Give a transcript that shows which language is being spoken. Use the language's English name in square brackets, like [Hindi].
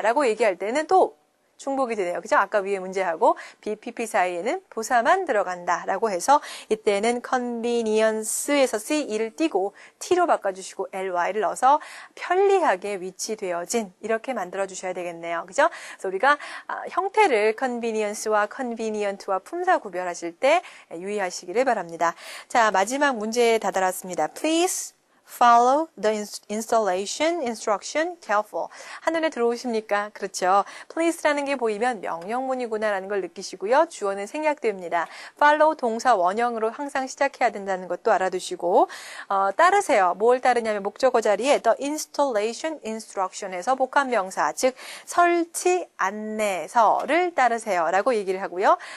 [Korean] 라고 얘기할 때는 또 중복이 되네요. 그죠? 아까 위에 문제하고 BPP 사이에는 부사만 들어간다 라고 해서 이때는 convenience에서 CE를 띄고 T로 바꿔주시고 LY를 넣어서 편리하게 위치되어진 이렇게 만들어주셔야 되겠네요. 그죠? 그래서 우리가 형태를 convenience와 convenient와 품사 구별하실 때 유의하시기를 바랍니다. 자, 마지막 문제에 다다랐습니다. [English] Please follow the installation instruction careful. [Korean] 한눈에 들어오십니까? 그렇죠. please라는 게 보이면 명령문이구나라는 걸 느끼시고요. 주어는 생략됩니다. follow 동사 원형으로 항상 시작해야 된다는 것도 알아두시고 따르세요. 뭘 따르냐면 목적어 자리에 the installation instruction에서 복합명사, 즉 설치 안내서를 따르세요 라고 얘기를 하고요.